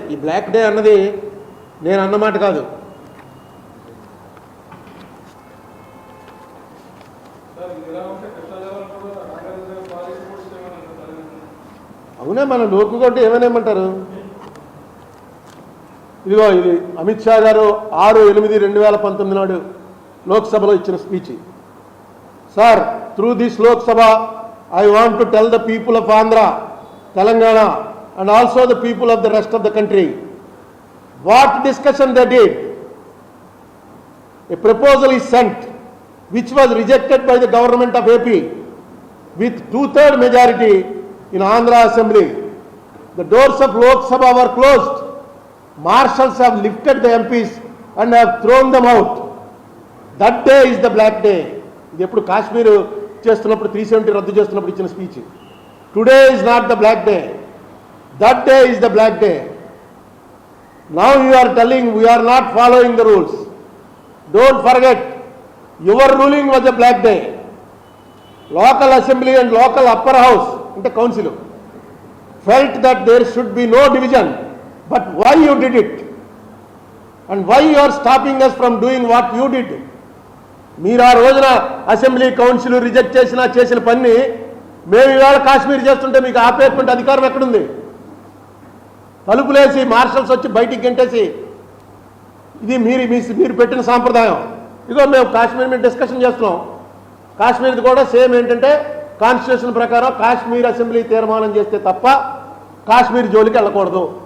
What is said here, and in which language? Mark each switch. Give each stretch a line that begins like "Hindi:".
Telugu: ఈ black day అన్నది నేను అన్నమాట కాదు, అవునే. మన లోకుగొడ్డు ఏమనేమంటారు? ఇదిగో ఇది అమిత్ షా గారు 6/8/2019 నాడు లోక్సభలో ఇచ్చిన speech. Sir, through this Lok Sabha I want to tell the people of Andhra, Telangana
English: and also the people of the rest of the country what discussion they did a proposal is sent which was rejected by the government of AP with 2/3 majority in Andhra Assembly. The doors of Lok Sabha were closed. Marshals have lifted the MPs and have thrown them out. That day is the black day.
Telugu: ఇది ఎప్పుడు కాశ్మీర్ చేస్తున్నప్పుడు 370 రద్దు చేస్తున్నప్పుడు ఇచ్చిన speech.
English: Today is not the black day. That day is the black day. Now you are telling we are not following the rules. Don't forget, your ruling was a black day. Local assembly and local upper house, inte council, felt that there should be no division. But why you did it? And why you are stopping us from doing what you did?
Telugu: మీరు ఆ రోజున assembly council reject చేసిన పని మేము ఇవాళ కాశ్మీర్ చేస్తుంటే మీకు ఆపేటువంటి అధికారం ఎక్కడుంది? తలుపులేసి మార్షల్స్ వచ్చి బయటికి గెంటేసి ఇది మీరు పెట్టిన సాంప్రదాయం. ఇదిగో మేము కాశ్మీర్ మీద డిస్కషన్ చేస్తున్నాం. కాశ్మీర్ది కూడా సేమ్ ఏంటంటే కాన్స్టిట్యూషన్ ప్రకారం కాశ్మీర్ అసెంబ్లీ తీర్మానం చేస్తే తప్ప కాశ్మీర్ జోలికి వెళ్ళకూడదు.